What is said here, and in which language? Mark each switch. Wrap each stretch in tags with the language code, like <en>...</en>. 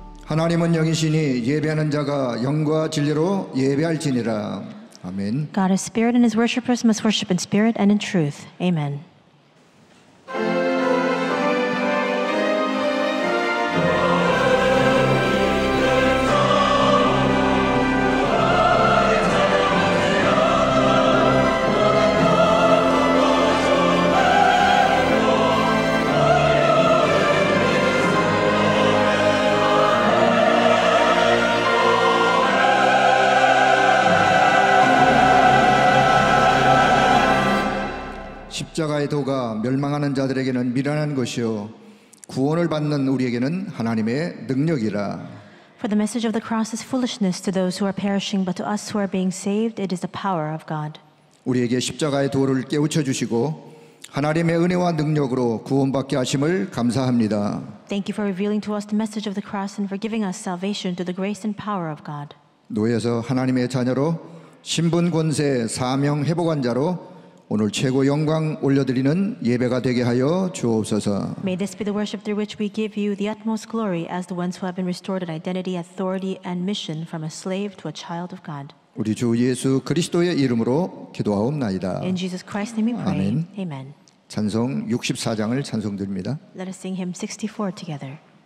<ko>하나님은 영이시니 예배하는 자가 영과 진리로 예배할지니라. 아멘.</ko> <en>God is spirit, and his worshippers must worship in spirit and in truth. Amen.</en> <ko>십자가의 도가 멸망하는 자들에게는 미련한 것이요 구원을 받는 우리에게는 하나님의 능력이라.</ko> <en>For the message of the cross is foolishness to those who are perishing, but to us who are being saved, it is the power of God.</en> <ko>우리에게 십자가의 도를 깨우쳐 주시고 하나님의 은혜와 능력으로 구원받게 하심을 감사합니다.</ko> <en>Thank you for revealing to us the message of the cross and for giving us salvation through the grace and power of God.</en> <ko>노예에서 하나님의 자녀로 신분 권세 사명 회복한 자로 오늘 최고 영광 올려드리는 예배가 되게 하여 주옵소서.</ko> <en>May this be the worship through which we give you the utmost glory as the ones who have been restored in identity, authority, and mission from a slave to a child of God.</en> <ko>우리 주 예수 그리스도의 이름으로 기도하옵나이다.</ko> <en>In Jesus Christ's name we pray.</en> <ko>아멘.</ko> <en>Amen.</en> <ko>찬송 64장을 찬송드립니다.</ko> <en>Let us sing hymn 64 together.</en>